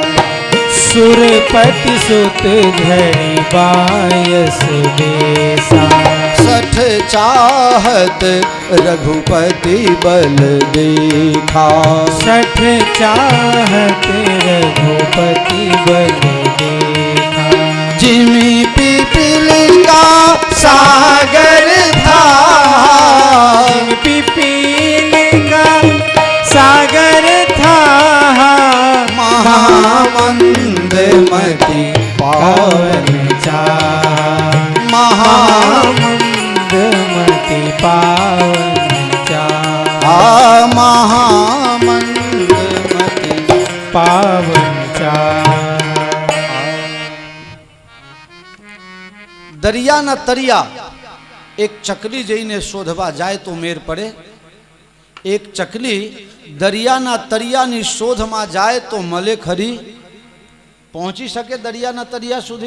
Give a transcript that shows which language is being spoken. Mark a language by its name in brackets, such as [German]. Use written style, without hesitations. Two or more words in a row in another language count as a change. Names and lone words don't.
[Awadhi] सुरपति सुत धरी बायस बेसा, सठ चाहत रघुपति बल देखा, सठ चाहत रघुपति बल देखा, जिमी पीपलिका सागर था, पिपीलिका सागर था, महामंदमती पावन चाहा, महामंदमती पावन चाहा, महामंदमती पावन चाहा. [Gujarati] દરિયાના તરિયા એક ચકલી જઈને શોધવા જાય તો મેર પડે. એક ચકલી દરિયાના તરિયાની શોધમાં જાય તો મળે ખરી? પહોંચી શકે દરિયાના તરિયા સુધી?